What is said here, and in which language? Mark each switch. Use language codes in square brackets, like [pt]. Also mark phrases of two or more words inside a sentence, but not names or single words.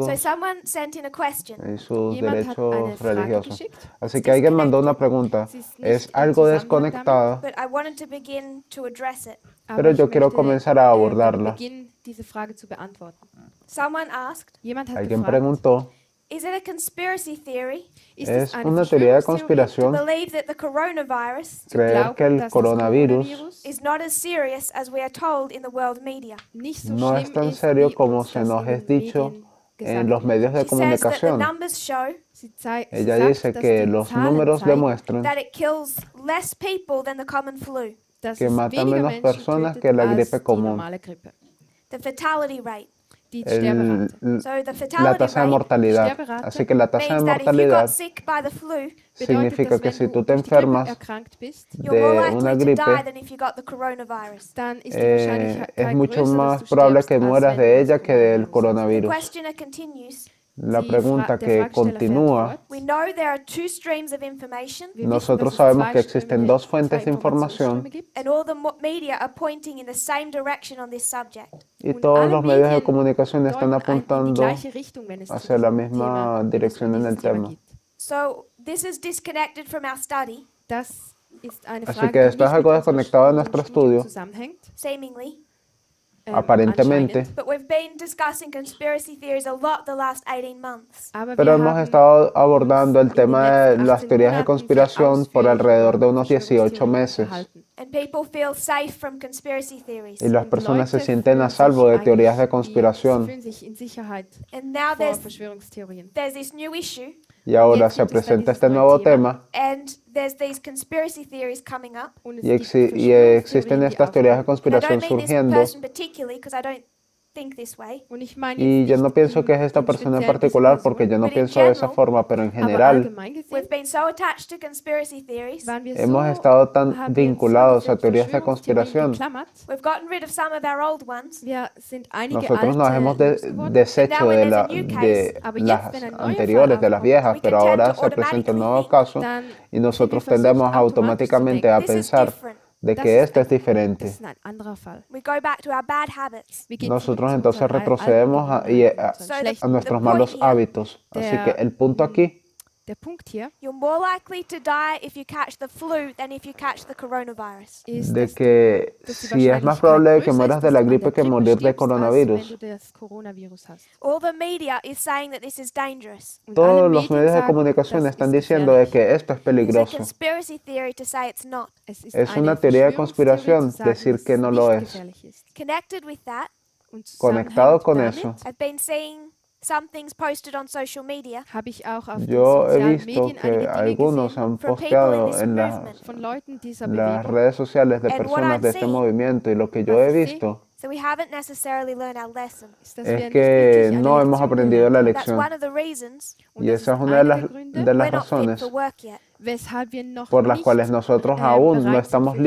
[en] So someone sent in a question. [es] en sus [de] Jemand hat eine [es] derechos [de] Frage [es] religiosos. [de] geschickt. [es] Así que alguien mandó una pregunta. [de] Sie ist [es] Es [de] nicht im [es] algo [de] Zusammenhang [es] desconectada, [en] But I wanted to begin to address it. [es] pero yo quiero comenzar a abordarla. [de] beginnen, diese Frage zu beantworten. [en] Someone asked, [de] Jemand hat [es] Alguien [de] gefragt, [es] preguntó, [en] is it a conspiracy theory [de] ist [es] ¿es [de] es eine [es] una teoría de [en] to [es] conspiración [en] believe that the coronavirus [es] creer que el [de] dass das [es] coronavirus [en] is not as serious as we are told in the world media? [de] nicht so [es] no es [de] schlimm [es] tan [de] ist, [es] serio [de] wie [es] como [de] uns [es] se [de] das [es] nos [de] in [es] es [de] den [es] dicho [de] Medien [es] en [de] gesagt [es] los [de] wird? [es] medios de [en] She says that the [es] comunicación? [en] numbers show [de] Sie [es] Ella [de] sagt, [es] dice [de] dass [es] que [de] die [es] los [de] Zahlen [es] números [de] zeigen, [es] demuestran [en] that it kills less people than the common flu. [de] dass [es] que [de] es [es] mata [de] weniger [es] menos [de] Menschen [es] personas [de] tötet [es] que la [de] als [es] gripe [de] die [es] común. [de] normale Grippe. [en] The fatality rate. [de] Die [es] El- [de] Sterberate. [en] So the [es] la [en] fatality [es] tasa de [en] rate [es] mortalidad. [de] Sterberate [es] Así que la tasa de [en] means that if you got [es] mortalidad [en] sick by the flu, [de] Bedeutet, [es] significa [de] dass [es] que [de] wenn [es] si [de] du [es] tú te [de] durch die Grippe [es] enfermas [de] erkrankt bist, [en] you're more [es] de una [en] likely to die [es] gripe, [en] than if you got the coronavirus. [de] dann ist die Wahrscheinlichkeit [es] es mucho [de] größer, [es] más [de] dass du [es] probable [de] stirbst, [es] que [de] als [es] mueras [de] wenn [es] de [de] du [es] ella [de] das [es] que del [en] The [es] coronavirus. [en] questioner continues. [es] La pregunta [de] der [es] que [de] Fragesteller fährt [es] continúa, [de] fort. [en] We know there are two streams of information, [de] Wir wissen, [es] nosotros [de] dass es [es] sabemos [de] zwei [es] que existen [de] Ströme- [es] dos fuentes [de] zwei [es] de información [de] Informationsströme gibt. [en] and all the media are pointing in the same direction on this subject. [es] y [de] Und [es] todos [de] alle [es] los medios de [de] Medien [es] comunicación están [de] deuten in die [es] apuntando [de] gleiche Richtung, wenn es zu [es] hacia la [de] diesem [es] misma [de] Thema, wenn es um [es] dirección en [de] dieses [es] el [de] Thema [es] tema. [de] geht. [en] So this is disconnected from our study, [de] Das ist eine [es] Así [de] Frage, [es] que [de] die [es] esto es [de] nicht [es] algo [de] mit unserem [es] desconectado de [de] Studium [es] nuestro estudio, [de] zusammenhängt. [en] seemingly. [es] aparentemente, [de] Anscheinend. [en] But we've been discussing conspiracy theories a lot the last 18 months. [de] Aber [es] pero [de] wir [es] hemos [de] haben [es] estado abordando el [de] in den [es] tema de [de] letzten [es] las [de] 18 [es] teorías de [de] Monaten [es] conspiración [de] sehr [es] por [de] ausführlich [es] alrededor de [de] über [es] unos 18 [de] Verschwörungstheorien [es] meses [de] unterhalten. [en] And people feel safe from conspiracy theories. [es] y las [de] Und [es] personas se [de] Leute [es] sienten a [de] fühlen [es] salvo [de] sich [es] de teorías de [de] eigentlich [es] conspiración. [de] Sie fühlen sich in Sicherheit [en] And now [de] vor [en] there's [de] Verschwörungstheorien. [en] this new issue, [es] Y ahora [de] Jetzt [es] se [de] gibt es da [es] presenta [de] dieses [es] este [de] neue [es] nuevo [de] Thema. [es] tema [en] and there's these conspiracy theories coming up. [de] Und es [es] y, [de] gibt [es] existen [de] Verschwörungstheorien, die [es] estas teorías de [de] aufkommen. [en] And I [es] conspiración [en] don't mean this [es] surgiendo [en] person particularly because I don't think this way. [de] Und ich meine [es] y [de] jetzt [es] yo no [de] nicht [es] pienso [de] im- [es] que es esta [de] im [es] persona en [de] Speziellen diese [es] particular [de] Person, [es] porque yo no [en] But in [es] pienso de esa [en] general, [es] forma, pero en [de] aber [es] general [de] allgemein gesehen [en] We've been so attached to conspiracy theories. [de] waren wir [es] hemos [de] so, [es] estado tan [de] haben wir uns so [es] vinculados a [de] diese [es] teorías de [de] Verschwörungstheorien [es] conspiración. [de] geklammert. [en] We've gotten rid of some of our old ones. [de] Wir sind einige [es] Nosotros nos hemos [de] alte losgeworden. [es] deshecho [en] Now when [es] de, [en] there's a new [es] de [en] case, [de] Aber [es] las [de] jetzt, wenn ein neuer [es] anteriores, [de] Fall [es] de las [de] aufkommt, [es] viejas, [en] we [es] pero [en] can tend [es] ahora [en] to [es] se presenta un nuevo [en] automatically [es] caso [de] dann [es] y nosotros [de] sind wir [es] tendemos [de] versucht, [es] automáticamente a [de] automatisch zu [en] this is [es] pensar [en] different. [es] de [de] Das [es] que [de] ist [es] esto es [de] das [es] diferente. [de] ist ein anderer Fall. [en] We go back to our bad habits. [de] Wir gehen [es] Nosotros [de] zurück zu [es] entonces [de] unseren [es] retrocedemos [de] alten [es] y [de] Gewohnheiten, [es] a [de] unseren [en] So the- [de] schlechten [es] a nuestros [en] the [es] malos [en] point here- [es] hábitos. Así que el punto aquí, [de] Der Punkt hier [en] You're more likely to die if you catch the flu than if you catch the coronavirus. [de] ist, [es] de [de] dass [es] que [de] dass die [es] si es más [de] Wahrscheinlichkeit [es] probable que [de] größer [es] mueras [de] ist, [es] de [de] dass [es] la [de] du an [es] gripe [de] der [es] que [de] Grippe [es] morir de [de] stirbst, als [es] coronavirus. [de] wenn du das Coronavirus hast. [en] All the media is saying that this is dangerous. [de] Und [es] Todos [de] alle [es] los [de] Medien [es] medios de [de] sagen, [es] comunicación [de] das [es] están [de] ist [es] diciendo de [de] gefährlich. [es] que esto es [en] It's a [es] peligroso. [en] conspiracy theory to say it's not. [de] Es ist [es] Es [de] eine [es] una teoría de [de] Verschwörungstheorie [es] conspiración [de] zu sagen, [es] decir [de] dass [es] que [de] es [es] no lo [de] nicht [es] es. [de] gefährlich ist. [en] Connected with that, [de] Und [es] Conectado [de] zusammenhängend [es] con [de] damit [es] eso, [en] I've been seeing some things posted on social media [de] habe ich auch auf den [es] yo he [de] sozialen [es] visto [de] Medien [es] que [de] einige Dinge [es] algunos [de] gesehen [es] han [en] from people in [es] posteado [en] this [es] en [en] movement. [de] von Leuten dieser [es] las [de] Bewegung. [es] redes sociales de [en] And what [es] personas [en] I'm [es] de este [en] seeing- [es] movimiento y lo que yo [de] Was [es] he [de] ich sehe, [es] visto [en] So we haven't necessarily learned our lesson. [de] Ist, dass wir [es] es [de] nicht [es] que [de] wirklich eine [es] no hemos [de] Lektion [es] aprendido la [de] gelernt haben. [en] That's [es] lección [en] one of the reasons [de] Und [es] y [de] das [es] esa [de] ist [es] es una de [de] einer [es] las, [de] der Gründe, [es] de las [en] we're not fit [es] razones [en] for work yet. [de] weshalb wir noch [es] por las [de] nicht [es] cuales nosotros aún no [de] bereit sind [es] estamos [de] für die